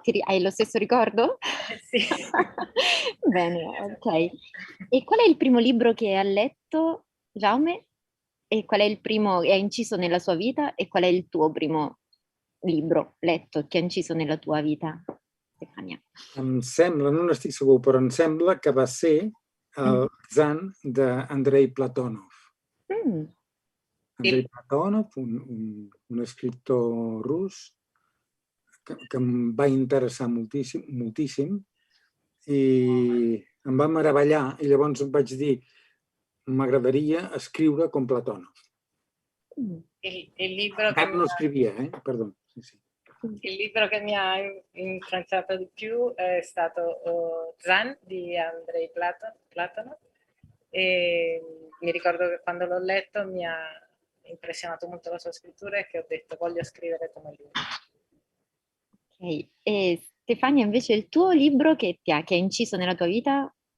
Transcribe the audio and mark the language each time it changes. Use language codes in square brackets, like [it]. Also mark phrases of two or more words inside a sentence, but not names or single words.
[it] Hai lo stesso ricordo? Sì. Bene, ok. E qual è il primo libro che ha letto, Jaume? E qual è il primo che ha inciso nella sua vita? E qual è il tuo primo libro letto che ha inciso nella tua vita, Stefania? [ca] Em sembla, no n'estic segur, però em sembla que va ser el Zan d'Andrei Platonov. Andrei Platonov, un escriptor rus que em va interessar moltíssim i em va meravellar i llavors em vaig dir m'agradaria escriure com Platonov. [it] Il libro [ca] Encara no escrivia, perdó. Sí. [it] Il libro che mi ha influenzato di più è stato Zan di Andrei Platonov e mi ricordo che quando l'ho letto mi ha impressionato molto la sua scrittura e che ho detto voglio scrivere come lui. Ok, e Stefania invece il tuo libro che ha inciso nella tua vita?